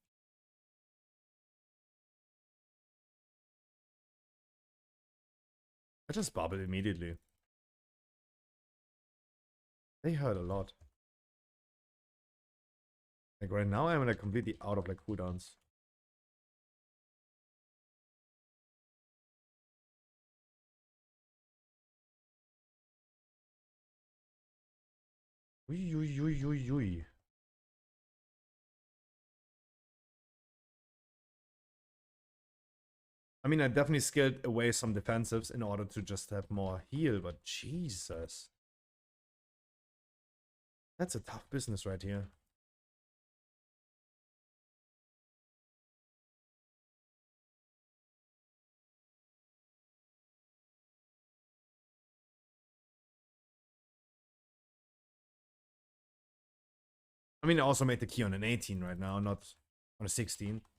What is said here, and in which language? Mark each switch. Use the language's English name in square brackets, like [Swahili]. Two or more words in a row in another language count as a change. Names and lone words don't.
[English] I just bubbled immediately. They hurt a lot. Like, right now, I'm like completely out of like cooldowns. Ui, ui, ui, ui, ui. I mean, I definitely scaled away some defensives in order to just have more heal, but Jesus. That's a tough business right here. I mean, I also made the key on an 18 right now, not on a 16.